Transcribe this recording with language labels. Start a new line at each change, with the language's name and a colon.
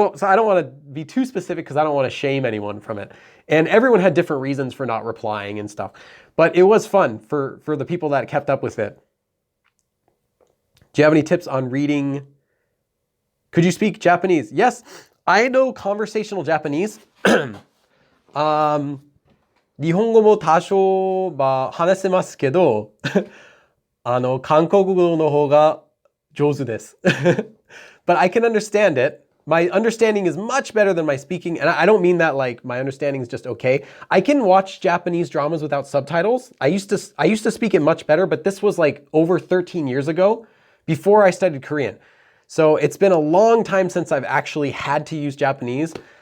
English: So I don't want to be too specific because I don't want to shame anyone from it. And everyone had different reasons for not replying and stuff. But it was fun for the people that kept up with it. Do you have any tips on reading? Could you speak Japanese? Yes, I know conversational Japanese.
Japanese: 日本語も多少話せますけど、韓国語の方が上手です。
English: But I can understand it. My understanding is much better than my speaking, and I don't mean that like my understanding is just okay. I can watch Japanese dramas without subtitles. I used to speak it much better, but this was like over 13 years ago, before I studied Korean. So it's been a long time since I've actually had to use Japanese.